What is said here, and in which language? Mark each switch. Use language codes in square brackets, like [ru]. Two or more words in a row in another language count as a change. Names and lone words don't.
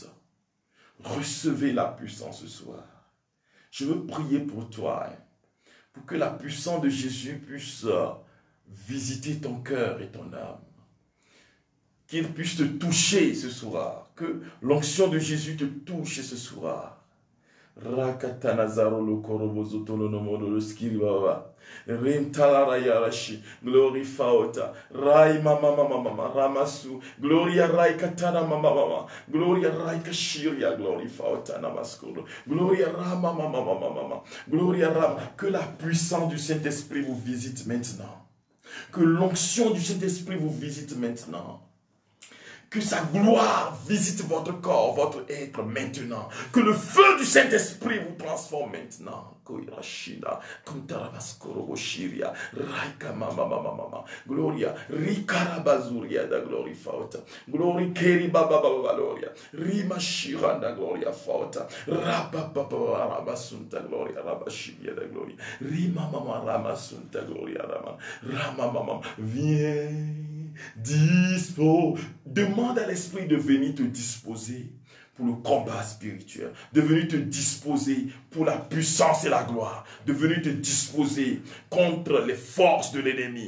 [fr] Recevez la puissance ce soir. Je veux prier pour toi, pour que la puissance de Jésus puisse visiter ton cœur et ton âme. Qu'il puisse te toucher ce soir. Que l'onction de Jésus te touche ce soir. Rakatanazaro lo korobozo tononomono lo skiriwawa. Rimtalarayarashi. Glory faota. Rai mama mama mama. Ramasu. Gloria rai katana mama mama. Gloria rai kashiria. Glory faota namaskolo. Gloria rama mama mama mama. Gloria rama. Que la puissance du Saint-Esprit vous visite maintenant. Que l'onction du Saint-Esprit vous visite maintenant. Que sa gloire visite votre corps, votre être maintenant. Que le feu du Saint-Esprit vous transforme maintenant. Gloria, Rikarabazuria da glory fauta. Glory Keri Baba Valoria. Rima Shiranda gloria fauta. Rabba Baba Rabasunta gloria Rabashibia da gloria. Rima Mama Ramasunta gloria Rama. Rama Mama. Viens. Demande à l'Esprit de venir te disposer pour le combat spirituel, de venir te disposer pour la puissance et la gloire, de venir te disposer contre les forces de l'ennemi.